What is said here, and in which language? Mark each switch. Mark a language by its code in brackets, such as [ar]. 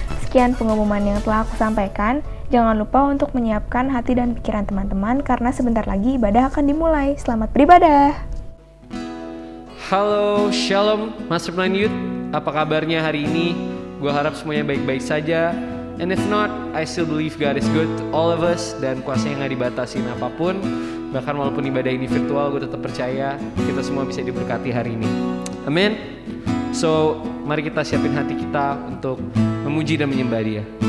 [id] Sekian pengumuman yang telah aku sampaikan. Jangan lupa untuk menyiapkan hati dan pikiran teman-teman karena sebentar lagi ibadah akan dimulai. Selamat beribadah. Halo, Shalom, Masterplan Youth. Apa kabarnya hari ini? Gue harap semuanya baik-baik saja. [en] And if not, I still believe God is good to all of us. [id] Dan kuasanya gak dibatasin apapun. Bahkan walaupun ibadah ini virtual, gue tetap percaya kita semua bisa diberkati hari ini. Amin. So, mari kita siapin hati kita untuk memuji dan menyembah Dia.